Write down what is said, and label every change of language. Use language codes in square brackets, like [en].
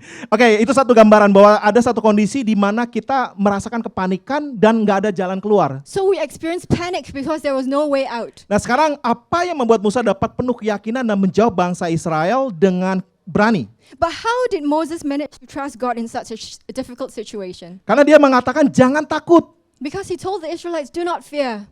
[id] Oke, itu satu gambaran bahwa ada satu kondisi di mana kita merasakan kepanikan dan nggak ada jalan keluar. [en] So we experienced panic because there was no way out. [id] Nah sekarang apa yang membuat Musa dapat penuh keyakinan dan menjawab bangsa Israel dengan berani? [en] But how did Moses manage to trust God in such a difficult situation? [id] Karena dia mengatakan jangan takut, [en] Because he told the Israelites, do not fear,